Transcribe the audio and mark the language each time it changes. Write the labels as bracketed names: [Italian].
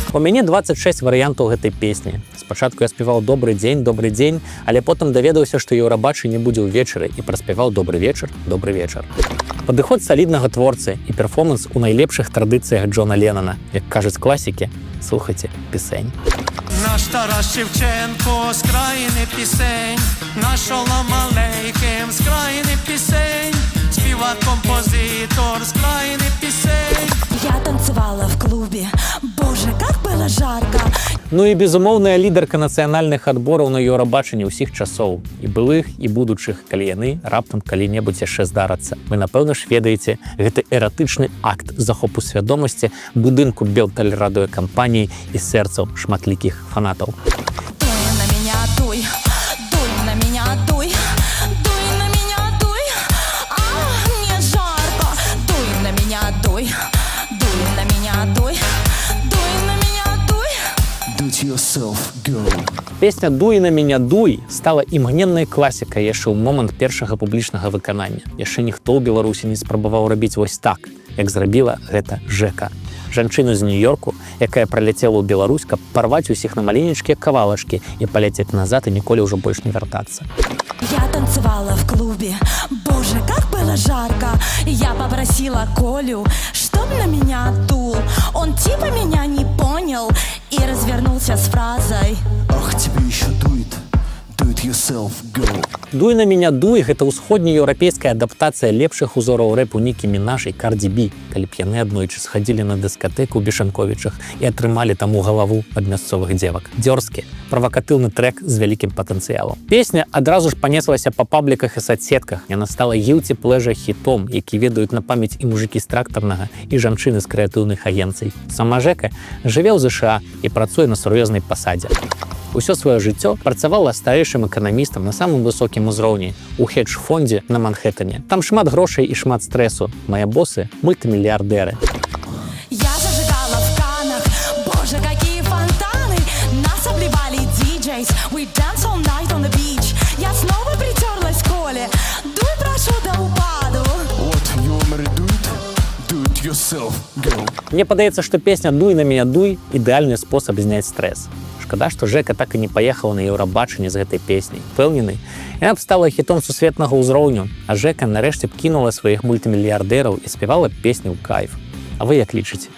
[Belarusian] У мяне 26 варыянтаў гэтай песні. Спачатку я спяваў «Добры дзень», але потым даведаўся, што Еўрабачанне будзе ўвечары і праспяваў «Добры вечар». Падыход саліднага творцы і перформанс у найлепшых традыцыях Джона Леннона. Як кажуць класікі, слухайце пісень. [Ukrainian] Наш Тарас Шевченко з країни пісень, наш Шолом Алейхем з країни пісень, співак-композитор з країни пісень. [Russian] Я танцевала в клубе, боже, как было жарко. [Belarusian] Ну і безумоўная лідарка нацыянальных адбораў на Еўрабачанні ўсіх часоў, і былых, і будучых, калі яны раптам калі-небудзь яшчэ здарацца. Вы, напэўна ж, ведаеце, гэты эратычны акт захопу свядомасці будынку белтэлерадыёкампаніі і сэрцаў шматлікіх фанатаў. [Russian] Дуй на меня, дуй, дуй на меня, дуй, дуй на меня, дуй, а мне жарко. Дуй на меня, дуй, дуй на меня, дуй, дуй на меня, дуй. [English] Do it yourself, girl. [Belarusian] Песня «Дуй на меня, дуй» стала імгненнай класікай яшчэ ў момант першага публічнага выканання. Яшчэ ніхто ў Беларусі не спрабаваў рабіць вось так, як зрабіла гэта Жека. Жанчыну з Нью-Йорку, якая праляцела ў Беларусь, каб парваць усіх на маленечкія кавалачкі і паляцець назад і ніколі ўжо больш не вяртацца. [Russian] Я танцевала в клубе, боже, как было жарко. Я попросила Колю, чтоб на меня дул. Он типа меня не понял и развернулся с фразой: Ах, тебе еще дует. [English] Do it yourself, girl. [Belarusian] «Дуй на меня, дуй» — гэта ўсходнееўрапейская адаптацыя лепшых узораў рэпу Нікі Мінаж і Карді Бі, калі б яны аднойчы схадзілі на дыскатэку ў Бешанковічах і атрымалі таму галаву ад мясцовых дзевак. Дзёрзкі, правакатыўны трэк з вялікім патэнцыялам. Песня адразу ж панеслася па пабліках і садсетках. Яна стала guilty pleasure хітом, які ведаюць на памяць і мужыкі з трактарнага, і жанчыны з крэатыўных агенцый. Сама Жека жыве ў ЗША і працуе на сур'ёзнай пасадзе. Усё сваё жыццё працавала старэйшым эканамістам на самым высокім узроўні у хедж-фондзе на Манхэттане. Там шмат грошай і шмат стрэсу. Мае босы — мультымільярдэры. [Russian] я зажигала в Каннах, боже, какие фонтаны. Нас обливали [English] DJs, we dance all night on the beach. [Russian] Я снова притерлась к Коле, дуй, прошу, до упаду. [English] What, you want me to do it? Do it yourself, girl. [Belarusian] Мне падаецца, што песня «Дуй на меня, дуй» — ідэальны спосаб зняць стрэс. Шкада, што Жека так і не паехала на Еўрабачанне з гэтай песняй. Пэўнены, яна б стала хітом сусветнага ўзроўню, а Жека нарэшце б кінула сваіх мультымільярдэраў і спявала песню ў кайф. А вы як лічыце?